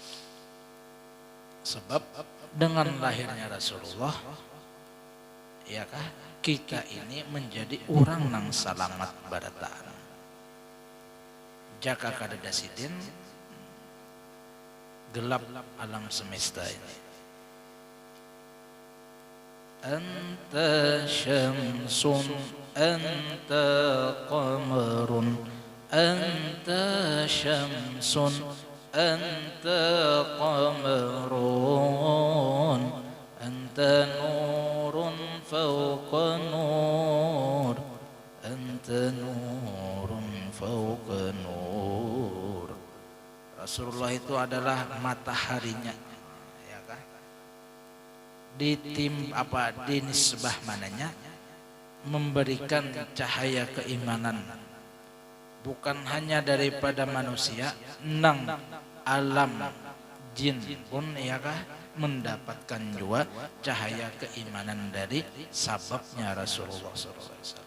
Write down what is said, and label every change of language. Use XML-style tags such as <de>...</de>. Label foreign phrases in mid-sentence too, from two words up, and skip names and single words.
<bjn>Sebab dengan lahirnya Rasulullah, ya kan? Kita ini menjadi orang nang salamat barataan. Jaka kadada sidin gelap alam semesta ini.</bjn> <ar>أنت شمس، أنت قمر. أنت شمس أنت قمر أنت نور فوق نور أنت نور فوق نور.</ar> <bjn>Rasulullah itu adalah mataharinya, ya kan? Di nisbah mananya memberikan cahaya keimanan. Bukan hanya daripada manusia, nang alam jin pun ya kah mendapatkan juga cahaya keimanan dari sababnya Rasulullah SAW.</bjn>